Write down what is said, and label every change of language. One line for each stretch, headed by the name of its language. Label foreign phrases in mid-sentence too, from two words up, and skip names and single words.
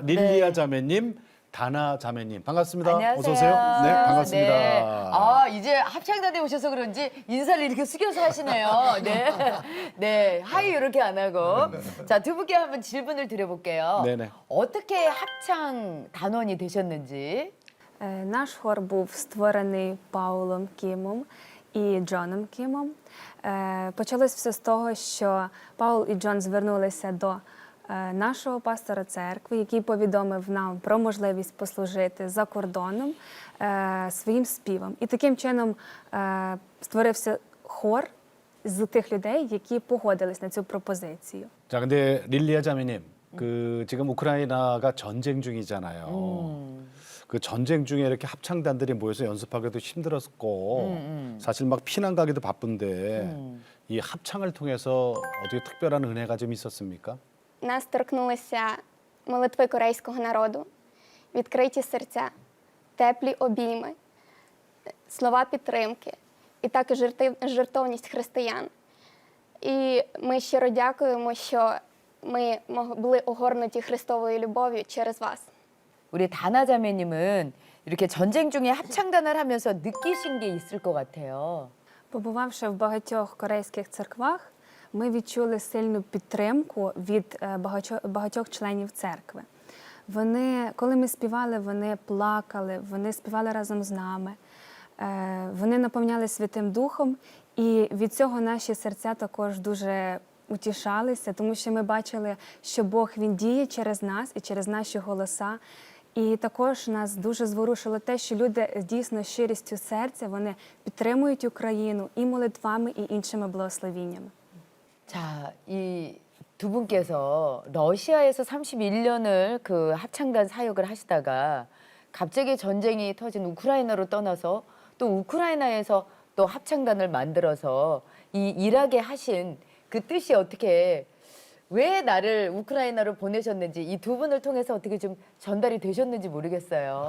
Korean: 릴리아 자매님, 다나 자매님 반갑습니다. 안녕하세요. 어서 오세요. 네, 반갑습니다. 네. 아, 이제 합창단에 오셔서 그런지 인사를 이렇게 숙여서 하시네요. 네. 네. 하이 이렇게 안 하고. 자, 두 분께 한번 질문을 드려볼게요. 네네. 어떻게 합창 단원이 되셨는지.
Ukrainian: Наш хор був створений Паулом Кімом і Джоном Кімом. Почалось все з того, що Паул і Джон звернулися до нашого пастора церкви, який повідомив нам про можливість послужити за кордоном своїм співом. І таким чином створився хор з тих людей, які погодились на цю пропозицію.
Korean: 자, 근데 릴리아 자매님, 지금 우크라이나가 전쟁 중이잖아요. 그 전쟁 중에 이렇게 합창단들이 모여서 연습하기도 힘들었고 사실 막 피난 가기도 바쁜데 이 합창을 통해서 어떻게 특별한 은혜가 좀 있었습니까?
Ukrainian: Нас торкнулися молитви корейського народу, відкриті серця, теплі обійми, слова підтримки і також жертовність християн. І ми щиро дякуємо, що ми були огорнуті Христовою любов'ю через вас.
Korean: 우리 다나 자매님은 이렇게 전쟁 중에 합창단을 하면서 느끼신 게 있을 것 같아요.
Ukrainian: Побувавши в багатьох корейських церквах, ми відчули сильну підтримку від багатьох членів церкви. Вони, коли ми співали, вони плакали, вони співали разом з нами, вони наповняли Святим Духом, і від цього наші серця також дуже утішалися, тому що ми бачили, що Бог, Він діє через нас і через наші голоса. І також нас дуже зворушило те, що люди дійсно з щирістю серця, вони підтримують Україну і молитвами, і іншими благословіннями.
Korean: 자, 이 두 분께서 러시아에서 31년을 그 합창단 사역을 하시다가 갑자기 전쟁이 터진 우크라이나로 떠나서 또 우크라이나에서 또 합창단을 만들어서 이 일하게 하신 그 뜻이 어떻게 왜 나를 우크라이나로 보내셨는지 이 두 분을 통해서 어떻게 좀 전달이 되셨는지 모르겠어요.